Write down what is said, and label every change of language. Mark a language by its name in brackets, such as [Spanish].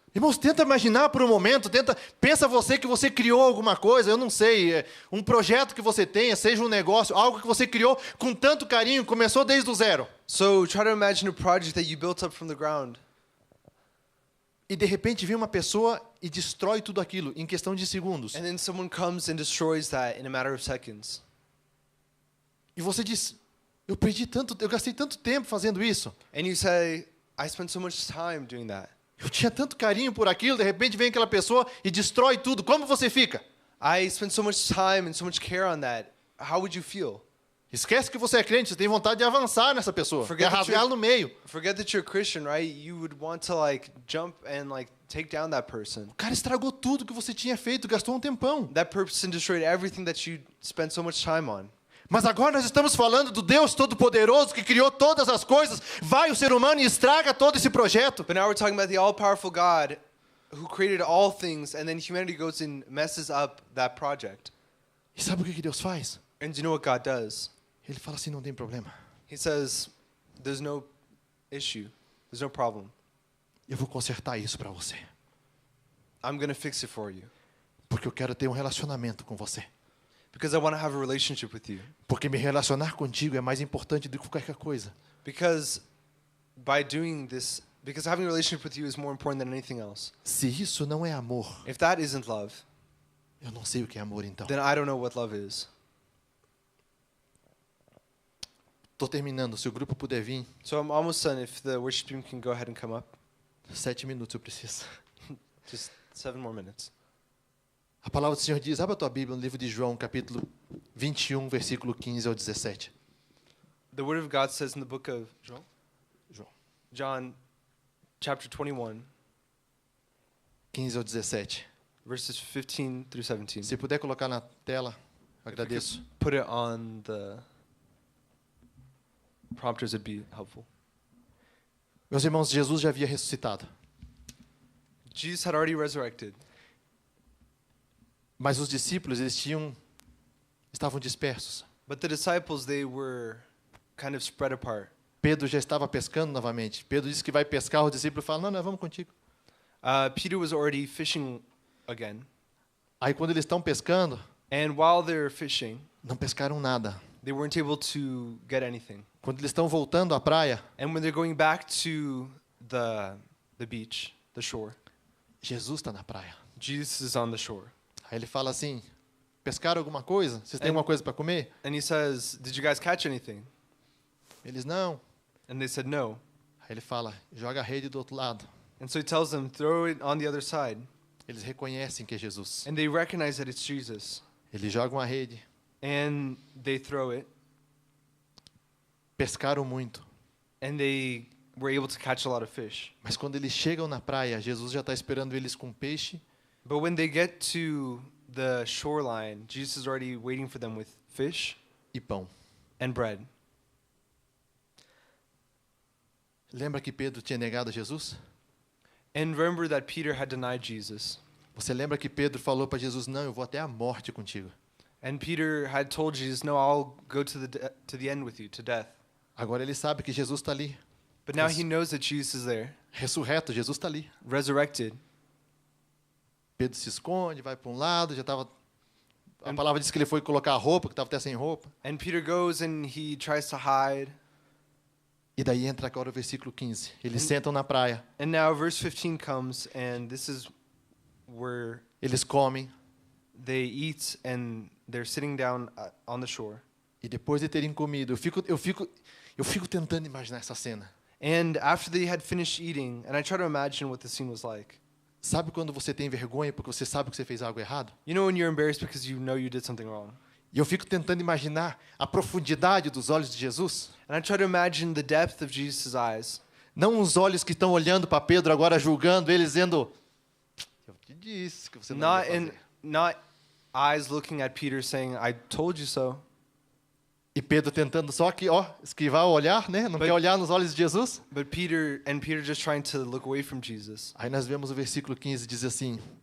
[Portuguese] Irmãos, tenta imaginar por um momento, pensa você que você criou alguma coisa, eu não sei, um projeto que você tenha, seja um negócio, algo que você criou com tanto carinho, começou desde o zero. [English] So try to imagine a project that you built up from the ground. [Portuguese] E de repente vem uma pessoa e destrói tudo aquilo em questão de segundos. [English] And then someone comes and destroys that in a matter of seconds. [Portuguese] E você diz, eu gastei tanto tempo fazendo isso. [English] And you say, I spent so much time doing that. [Portuguese] Eu tinha tanto carinho por aquilo, de repente vem aquela pessoa e destrói tudo. Como você fica? [English] I spent so much time and so much care on that. How would you feel? [Portuguese] Esquece que você é crente, você tem vontade de avançar nessa pessoa, [English] Forget [Portuguese] de [English] that [Portuguese] rasgar no meio. [English] Forget that you're a Christian, right? You would want to jump and take down that person. [Portuguese] O cara estragou tudo que você tinha feito, gastou um tempão. [English] That person destroyed everything that you spent so much time on. [Portuguese] Mas agora nós estamos falando do Deus Todo-Poderoso que criou todas as coisas. Vai o ser humano e estraga todo esse projeto. [English] But now we're talking about the all-powerful God who created all things, and then humanity goes and messes up that project. [Portuguese] E sabe o que Deus faz? [English] And do you know what God does? [Portuguese] Ele fala assim, não tem problema. [English] He says, there's no issue. There's no problem. [Portuguese] Eu vou consertar isso para você. [English] I'm going to fix it for you. [Portuguese] Porque eu quero ter um relacionamento com você. [English] Because I want to have a relationship with you. [Portuguese] Porque me relacionar contigo é mais importante do que qualquer coisa. [English] Because having a relationship with you is more important than anything else. [Portuguese] Se isso não é amor, [English] If that isn't love, [Portuguese] eu não sei o que é amor então. [English] then I don't know what love is. [Portuguese] Estou terminando, se o grupo puder vir. [English] So I'm almost done. If the worship team can go ahead and come up. [Portuguese] 7 minutos eu preciso. [English] Just 7 more minutes. [Portuguese] A palavra do Senhor diz, abre a tua Bíblia no livro de João, capítulo 21, versículo 15 ao 17. [English] The word of God says in the book of [Portuguese] João, [English] John, chapter 21, [Portuguese] 15 ao 17. [English] verses 15 through 17. [Portuguese] Se puder colocar na tela, agradeço. [English] Put it on the prompters, it'd be helpful. [Portuguese] Meus irmãos, Jesus já havia ressuscitado. [English] Jesus had already resurrected. [Portuguese] Mas os discípulos, estavam dispersos. [English] But the disciples, they were kind of spread apart. [Portuguese] Pedro já estava pescando novamente. Pedro disse que vai pescar, os discípulos falam, não, vamos contigo. [English] Peter was already fishing again. [Portuguese] Aí quando eles estão pescando, [English] And while they're fishing, [Portuguese] não pescaram nada. [English] they weren't able to get anything. [Portuguese] Quando eles estão voltando à praia, [English] And when they're going back to the beach, the shore, [Portuguese] Jesus está na praia. [English] Jesus is on the shore. [Portuguese] Aí ele fala assim, pescaram alguma coisa? Vocês têm alguma coisa para comer? [English] And he says, "Did you guys catch anything?" [Portuguese] Eles não. [English] And they said, "No." [Portuguese] Aí ele fala, joga a rede do outro lado. [English] And so he tells them, "Throw it on the other side." [Portuguese] Eles reconhecem que é Jesus. [English] And they recognize that it's Jesus. [Portuguese] Eles jogam a rede. [English] And they throw it. [Portuguese] Pescaram muito. [English] And they were able to catch a lot of fish. [Portuguese] Mas quando eles chegam na praia, Jesus já está esperando eles com peixe [English] But when they get to the shoreline, Jesus is already waiting for them with fish [Portuguese] e pão. [English] and bread. [Portuguese] Lembra que Pedro tinha negado Jesus? [English] And remember that Peter had denied Jesus. [Portuguese] Você lembra que Pedro falou para Jesus, não, eu vou até a morte contigo. [English] And Peter had told Jesus, "No, I'll go to the end with you, to death." [Portuguese] Agora ele sabe que Jesus está ali. [English] But now he knows that Jesus is there, [Portuguese] Ressurreto, Jesus está ali. [English] resurrected. [Portuguese] Pedro se esconde, vai para um lado, já estava A palavra diz que ele foi colocar a roupa, que estava até sem roupa. [English] And Peter goes and he tries to hide. [Portuguese] E daí entra agora o versículo 15. Eles sentam na praia, [English] And now verse 15 comes, and this is where [Portuguese] eles comem, [English] they eat and they're sitting down on the shore. [Portuguese] e depois de terem comido, eu fico tentando imaginar essa cena. [English] And after they had finished eating, and I try to imagine what the scene was like. [Portuguese] Sabe quando você tem vergonha porque você sabe que você fez algo errado? [English] You know when you're embarrassed because you know you did something wrong? [Portuguese] E eu fico tentando imaginar a profundidade dos olhos de Jesus. [English] And I try to imagine the depth of Jesus' eyes. [Portuguese] Não os olhos que estão olhando para Pedro agora julgando ele, dizendo: eu te disse que você não ia fazer. [English] Not eyes looking at Peter saying, I told you so. [Portuguese] E Pedro tentando só que, esquivar o olhar, né? Não quer olhar nos olhos de Jesus. [English] But Peter just trying to look away from Jesus. [Portuguese] Aí nós vemos o versículo 15, diz assim: